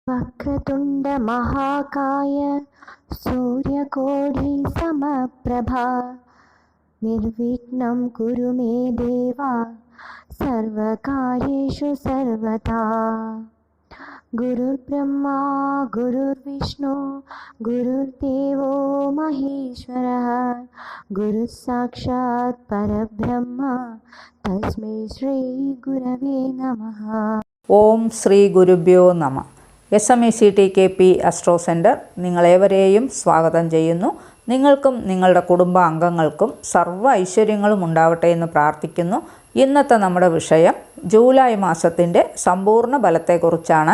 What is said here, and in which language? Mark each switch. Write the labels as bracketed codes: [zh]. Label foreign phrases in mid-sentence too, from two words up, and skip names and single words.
[sa] वक्रतुण्ड महाकाय सूर्यकोटि समप्रभा निर्विघ्नं कुरु मे देवा सर्वकार्येषु सर्वदा। गुरुर्ब्रह्मा गुरुर्विष्णु गुरुर्देवो महेश्वरः गुरुः साक्षात् परब्रह्म तस्मै श्री गुरवे नमः। ഓം ശ്രീ ഗുരുഭ്യോ നമ. [ml] SMECTKP അസ്ട്രോ സെൻറ്റർ നിങ്ങളേവരെയും സ്വാഗതം ചെയ്യുന്നു. നിങ്ങൾക്കും നിങ്ങളുടെ കുടുംബാംഗങ്ങൾക്കും സർവ്വ ഐശ്വര്യങ്ങളും ഉണ്ടാവട്ടെ എന്ന് പ്രാർത്ഥിക്കുന്നു. ഇന്നത്തെ നമ്മുടെ വിഷയം ജൂലൈ മാസത്തിൻ്റെ സമ്പൂർണ്ണ ഫലത്തെക്കുറിച്ചാണ്.